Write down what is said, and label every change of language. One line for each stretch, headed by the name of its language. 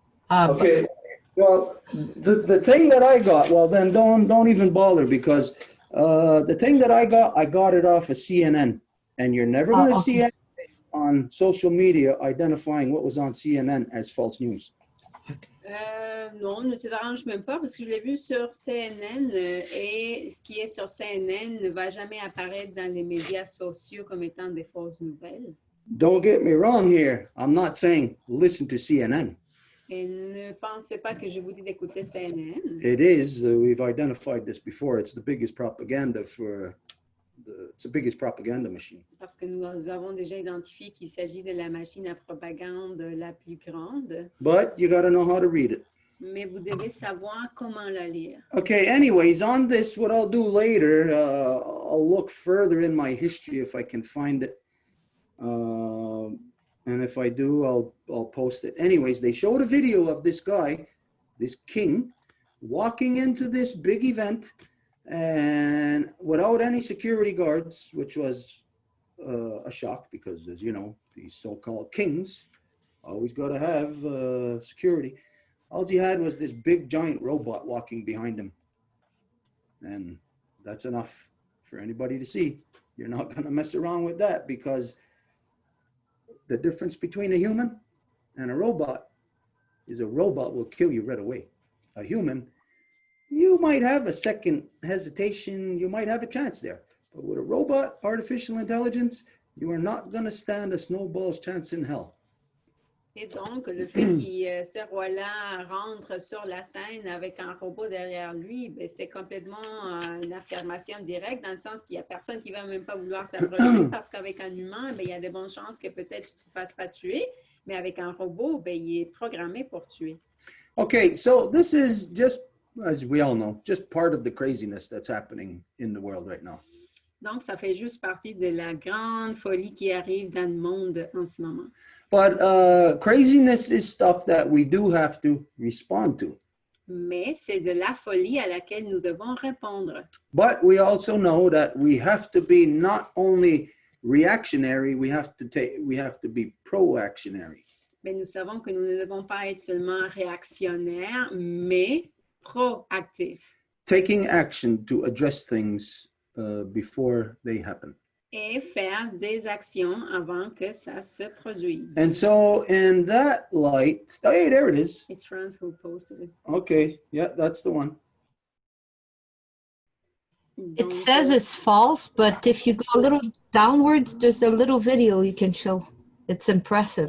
English: Okay, well, the thing that I got, well then don't even bother because the thing that I got it off of CNN, and you're never going to see anything on social media identifying what was on CNN as false news.
French: Non, ne te dérange même pas parce que je l'ai vu sur CNN et ce qui est sur CNN ne va jamais apparaître dans les médias sociaux comme étant des fausses nouvelles.
English: Don't get me wrong here. I'm not saying listen to CNN.
French: Et ne pensez pas que je vous dis d'écouter CNN.
English: It is. We've identified this before. It's the biggest propaganda it's the biggest propaganda machine.
French: Parce que nous avons déjà identifié qu'il s'agit de la machine à propagande la plus grande.
English: But you got to know how to read it.
French: Mais vous devez savoir comment la lire.
English: Okay, anyways, on this, what I'll do later, I'll look further in my history if I can find it. And if I do, I'll post it. Anyways, they showed a video of this guy, this king, walking into this big event and without any security guards, which was a shock because, as you know, these so-called kings always got to have security. All he had was this big giant robot walking behind him. And that's enough for anybody to see. You're not going to mess around with that because the difference between a human and a robot is a robot will kill you right away. A human, you might have a second hesitation, you might have a chance there. But with a robot, artificial intelligence, you are not going to stand a snowball's chance in hell.
French: Et donc, le fait que ce roi-là rentre sur la scène avec un robot derrière lui, c'est complètement une affirmation directe dans le sens qu'il n'y a personne qui ne va même pas vouloir s'approcher parce qu'avec un humain, il y a de bonnes chances que peut-être tu ne te fasses pas tuer, mais avec un robot, il est programmé pour tuer.
English: Okay, so this is just, as we all know, just part of the craziness that's happening in the world right now.
French: Donc, ça fait juste partie de la grande folie qui arrive dans le monde en ce moment.
English: But craziness is stuff that we do have to respond to.
French: Mais c'est de la folie à laquelle nous devons répondre.
English: But we also know that we have to be not only reactionary, we have to be proactionary.
French: Mais nous savons que nous ne devons pas être seulement réactionnaires, mais proactifs.
English: Taking action to address things before they happen.
French: Et faire des actions avant que ça se produise.
English: And so in that light, hey, there it is. It's France who posted it. Okay, yeah, that's the one. It
French: Donc,
English: says it's false, but if you go a little downwards, there's a little video you can show. It's impressive.